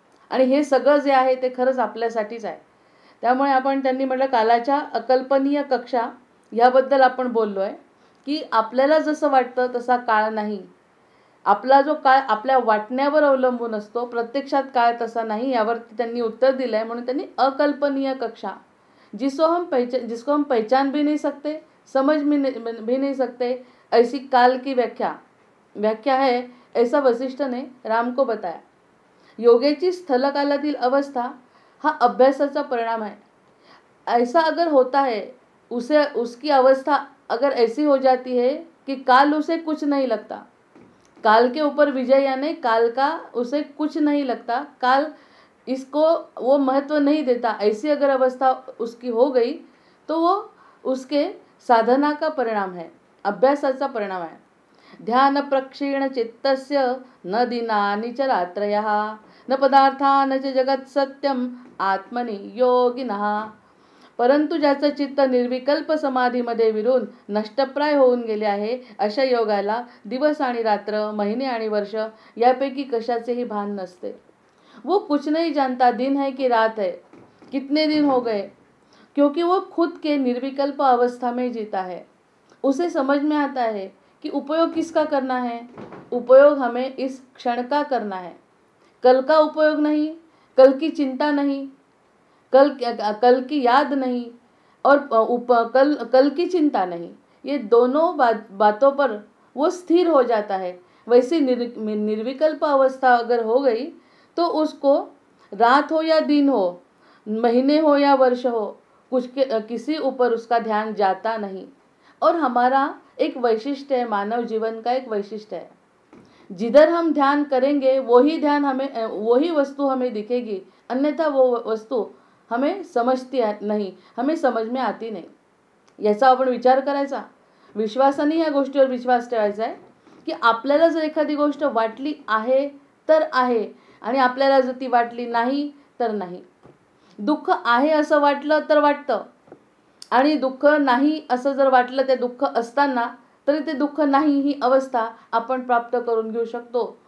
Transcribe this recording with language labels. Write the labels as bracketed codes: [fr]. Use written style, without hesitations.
[mr] आणि हे सगळं जे आहे ते खरंच आपल्यासाठीच आहे. त्यामुळे आपण त्यांनी म्हटलं कालाच्या अकल्पनीय कक्षा ह्याबद्दल आपण बोललो आहे की आपल्याला जसं वाटतं तसा काळ नाही. आपला जो काळ आपल्या वाटण्यावर अवलंबून असतो, प्रत्यक्षात काळ तसा नाही. यावरती त्यांनी उत्तर दिलं आहे. म्हणून त्यांनी अकल्पनीय कक्षा, [hi] जिसको हम पहचान भी नहीं सकते, समझ भी नहीं सकते, ऐसी काल की व्याख्या है, ऐसा वशिष्ठ ने राम को बताया. [mr] योगेची स्थलकालातील अवस्था हा अभ्यासाचा परिणाम है. [hi] ऐसा अगर होता है, उसकी अवस्था अगर ऐसी हो जाती है कि काल उसे कुछ नहीं लगता, काल के ऊपर विजय यानी काल का उसे कुछ नहीं लगता, काल इसको वो महत्व नहीं देता, ऐसी अगर अवस्था उसकी हो गई तो वो उसके साधना का परिणाम है, [mr] अभ्यासाचा परिणाम [hi] है. [sa] ध्यान प्रक्षीण चित्तस्य न दिनानि च रात्रयः, न पदार्थान च जगत सत्यम आत्मनि योगिनः. [mr] परंतु ज्याचं चित्त निर्विकल्प समाधीमध्ये विरून नष्टप्राय होऊन गेले आहे, अशा योगाला दिवस आणि रात्र, महिने आणि वर्ष यापैकी कशाचेही भान नसते. [hi] वो कुछ नहीं जानता दिन है कि रात है, कितने दिन हो गए, क्योंकि वो खुद के निर्विकल्प अवस्था में जीता है. उसे समझ में आता है कि उपयोग किसका करना है. उपयोग हमें इस क्षण का करना है. कल का उपयोग नहीं, कल की चिंता नहीं, कल की याद नहीं और कल की चिंता नहीं. ये दोनों बातों पर वो स्थिर हो जाता है. वैसी निर्विकल्प अवस्था अगर हो गई तो उसको रात हो या दिन हो, महीने हो या वर्ष हो, किसी ऊपर उसका ध्यान जाता नहीं. और हमारा एक वैशिष्ट्य है, मानव जीवन का एक वैशिष्ट्य है, जिधर हम ध्यान करेंगे वही वस्तु हमें दिखेगी, अन्यथा वो वस्तु हमें समजती नहीं, हमें समझ में आती नाही. [mr] याचा आपण विचार करायचा. विश्वासाने या गोष्टीवर विश्वास ठेवायचा आहे की आपल्याला जर एखादी गोष्ट वाटली आहे तर आहे आणि आपल्याला जर ती वाटली नाही तर नाही. दुःख आहे असं वाटलं तर वाटतं आणि दुःख नाही असं जर वाटलं, ते दुःख असताना तरी ते दुःख नाही ही अवस्था आपण प्राप्त करून घेऊ शकतो.